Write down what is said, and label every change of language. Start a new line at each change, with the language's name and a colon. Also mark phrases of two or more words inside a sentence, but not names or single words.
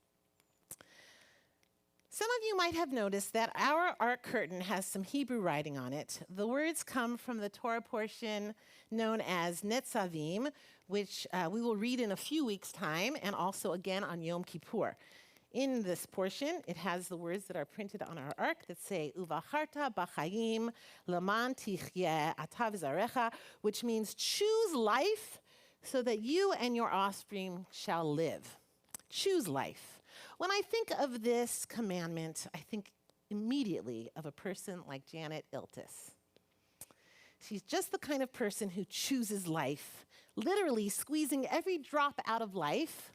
English: Some of you might have noticed that our Ark curtain has some Hebrew writing on it. The words come from the Torah portion known as Netzavim, which we will read in a few weeks' time, and also again on Yom Kippur. In this portion, it has the words that are printed on our ark that say,
Hebrew: ובחרת בחיים למען תחיה אתה וזרעך,
English: which means choose life so that you and your offspring shall live. Choose life. When I think of this commandment, I think immediately of a person like Janet Iltis. She's just the kind of person who chooses life, literally squeezing every drop out of life.